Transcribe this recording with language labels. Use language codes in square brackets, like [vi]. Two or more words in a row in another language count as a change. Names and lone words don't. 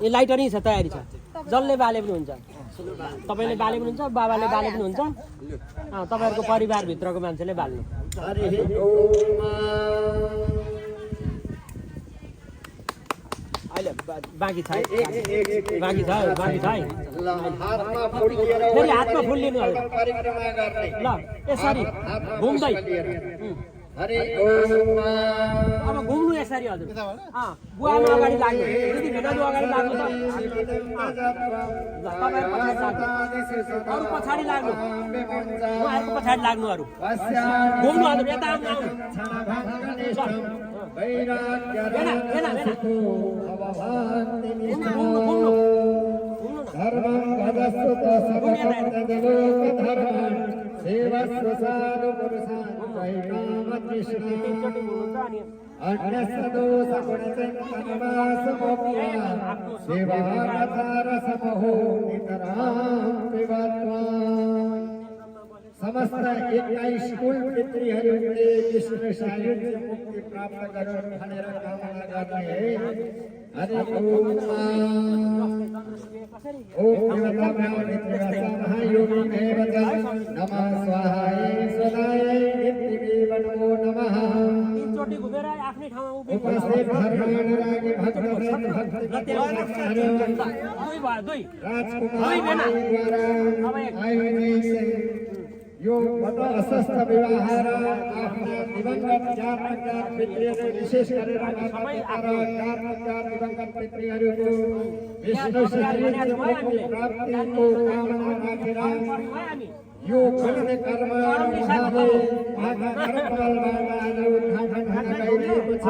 [ne] यो लाइटर नै छ तयारी छ जसले बाले पनि हुन्छ तपाईँले बाले पनि हुन्छ बाबाले बाले पनि हुन्छ तपाईँहरूको परिवारभित्रको मान्छेले बाल्नु अहिले बाँकी छ बाँकी छ है फेरि हातमा फुल लिनु ल यसरी घुम्दै [sa] हरि ओम [ne] अब घुम्नु यसरी हजुर बुवामा अगाडि लाग्नु दिदी भेनाजु अगाडि लाग्नु त अरू पछाडि लाग्नु उहाँहरूको पछाडि लाग्नु अरू घुम्नु हजुर यता आउनु [sa] धर्मं भजस्व धर्मं सेवस्व साधु पुरुषान् अन्यस्य दोष गुणचिन्तनवासमोक्त्वा सेवारसारसमहो नितरां पिबत्वा [ne] समस्त 21 कुल पितृहरूले विष्णु सायुज्य मुक्ति प्राप्त गरून् भनेर कामना गर्ने [sa] हरि ओम महायोगी नमः स्वाहाय स्वदाय नित्यमेव नमो नमः [ne] तीनचोटि घुमेर आफ्नै ठाउँमा उभिनु उपस्थित धर्मानुरागी भक्तवृन्द दुई यो बडो अस्वस्थ व्यवहार आफ्ना दिवंगत चार पितृहरू विशेष गरेर दिवंगत पितृहरूको विष्णु सायुज्य मुक्ति प्राप्तिको कामना राखेर यो गर्ने कर्म उहाँले उहाँका कर्मफलबाट आज उद्घाटन हुन गइरहेको छ।